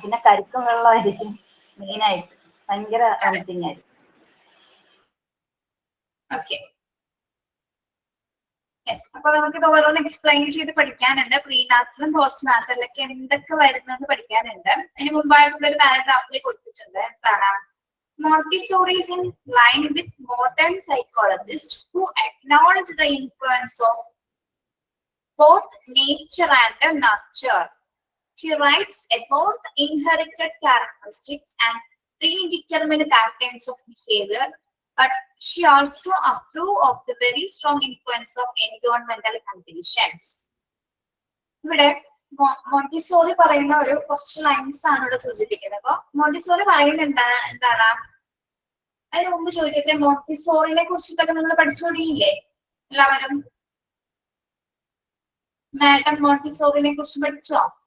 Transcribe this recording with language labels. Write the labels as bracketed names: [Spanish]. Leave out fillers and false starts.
[Malayalam] പിന്നെ കരിക്കും വെള്ളമായിരിക്കും മെയിനായിട്ട്. ഭയങ്കര വോമിറ്റിംഗ് ആയിരിക്കും. ഓക്കെ, അപ്പൊ നമുക്ക് ഇത് ഓരോന്ന് എക്സ്പ്ലെയിൻ ചെയ്ത് പഠിക്കാനുണ്ട്. പ്രീനാച്ചലും പോസ്റ്റ് നാച്ചലൊക്കെ എന്തൊക്കെ വരുന്നത് പഠിക്കാനുണ്ട്. അതിന് മുമ്പായിട്ടുള്ള ഒരു പാരഗ്രാഫിൽ കൊടുത്തിട്ടുണ്ട്. എന്താണ്? [English] Montessori is in line with modern psychologists who acknowledge the influence of both nature and nurture. She writes about inherited characteristics and predetermined patterns of behavior, but she also approves of the very strong influence of environmental conditions. [Malayalam] ഇവിടെ Montessori പറയുന്ന ഒരു കുറച്ച് lines ആണ് ഇവിടെ സൂചിപ്പിക്കുന്നത്. അപ്പൊ Montessori പറയുന്നത് എന്താണ്? അതിന് മുമ്പ് ചോദിക്കട്ടെ, മോണ്ടിസോറിനെ കുറിച്ചിട്ടൊക്കെ നിങ്ങൾ പഠിച്ചുകൊണ്ടില്ലേ എല്ലാവരും? മാഡം മോണ്ടിസോറിനെ കുറിച്ച് പഠിച്ചോ?